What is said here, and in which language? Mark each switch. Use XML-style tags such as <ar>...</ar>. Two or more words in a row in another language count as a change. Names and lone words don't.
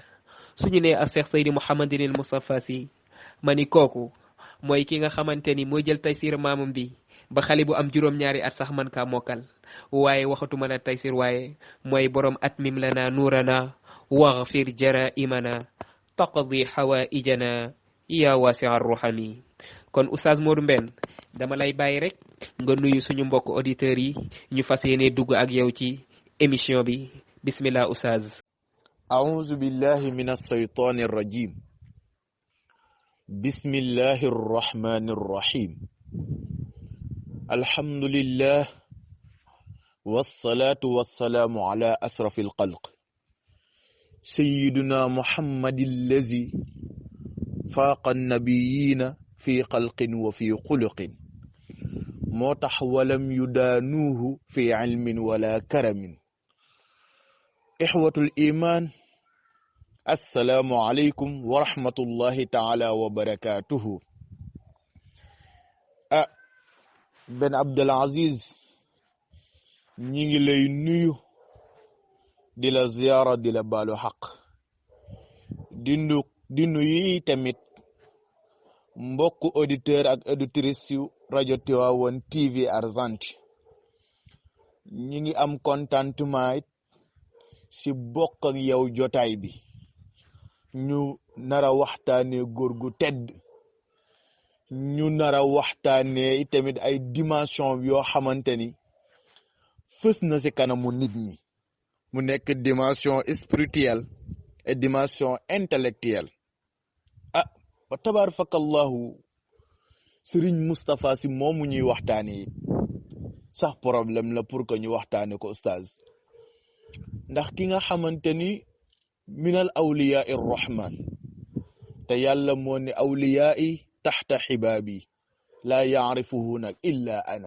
<wo>suñu ne a Cheikh Seydi Mouhamadinil Moustapha Sy ma ni kooku mooy ki nga xamante ni moo jël taysir maamam bi ba xale bu am juróom-ñaari at sax man kaa mokkal waaye waxatuma la taysir waaye mooy borom</wo> <ar>أتمم لنا نورنا واغفر جرائمنا تقضي حوائجنا يا واسع رحامي.</ar> <wo>kon Oustaz Modou Mbène dama lay bàyyi rek nga nuyu suñu mbokk auditeurs yi ñu fas yéene dugg ak yow ci émission bi. bismillah Oustaz.</wo> <ar>أعوذ بالله من الشيطان الرجيم بسم الله الرحمن الرحيم الحمد لله والصلاة والسلام على أشرف الخلق سيدنا محمد الذي فاق النبيين في خلق وفي خلق موتح ولم يدانوه في علم ولا كرم. إخوة الإيمان السلام عليكم ورحمة الله تعالى وبركاته.</ar> <wo>Ben Abdoul Aziz ñi ngi lay nuyu di la ziyaara di la baalu xaq di nuyu tamit mbokk auditeur ak auditrice yu rajo Tivaouane TV Argentine. ñi ngi am contentement si bokk ak yow jotaay bi ñu nara waxtaane góor gu tedd ñu nara waxtaane tamit ay dimension yoo xamante ni fës na si kanamu nit ñi mu nekk</wo> <fr>dimension spirituelle et dimension intellectuelle.</fr> <ar>وتبارك الله</ar> <wo>Serigne Moustapha Sy moomu ñuy waxtaane sax problème la</wo> <fr>pour que</fr> <wo>ñu waxtaane ko Oustaz, ndax ki nga xamante ni</wo> <ar>من أولياء الرحمن</ar> <wo>te yàlla moo ne awliyaa yi</wo> <ar>تحت قبابي لا يعرفهم</ar> <wo>nag</wo> <ar>إلا أنا.</ar>